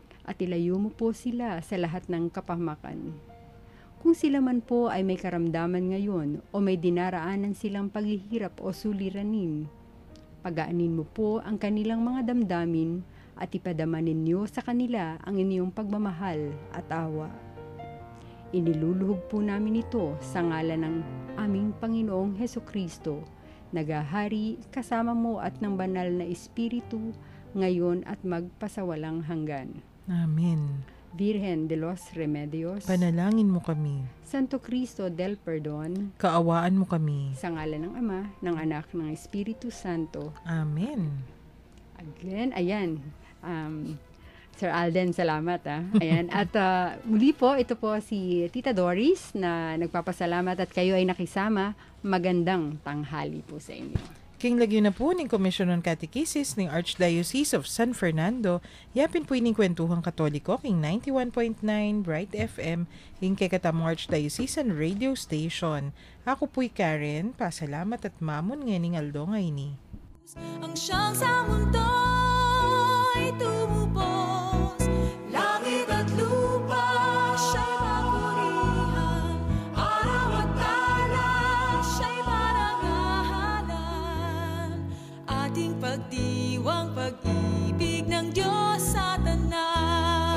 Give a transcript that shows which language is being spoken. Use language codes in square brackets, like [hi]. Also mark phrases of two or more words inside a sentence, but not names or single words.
[tl] at ilayo mo po sila sa lahat ng kapahamakan. Kung sila man po ay may karamdaman ngayon o may dinaraanan silang paghihirap o suliranin, pagaanin mo po ang kanilang mga damdamin at ipadama ninyo sa kanila ang inyong pagmamahal at awa. Iniluluhog po namin ito sa ngalan ng aming Panginoong Hesukristo, nagahari kasama mo at ng banal na Espiritu, ngayon at magpasawalang hanggan. Amen. Virgen de los Remedios, Panalangin mo kami. Santo Cristo del Perdon, Kaawaan mo kami. sa ngalan ng Ama, ng Anak, ng Espiritu Santo. Amen. Again, ayan. Sir Alden, salamat. Ayan. At muli po, ito po si Tita Doris na nagpapasalamat at kayo ay nakisama. Magandang tanghali po sa inyo. [pam] King lagyo na po ng Commission on Catechesis ng Archdiocese of San Fernando, yapin po ining kwentuhang katoliko king 91.9 Bright FM, king kay katamong Archdiocesan Radio Station. Ako po'y Karen, pasalamat at mamon nganing aldo ngayon. [tl] Ang siyang sa mundo'y tumubos, langit at lupa siya'y papurihan, araw at tala siya'y parangalan, ating pagdiwang pag-ibig ng Diyos sa tanan.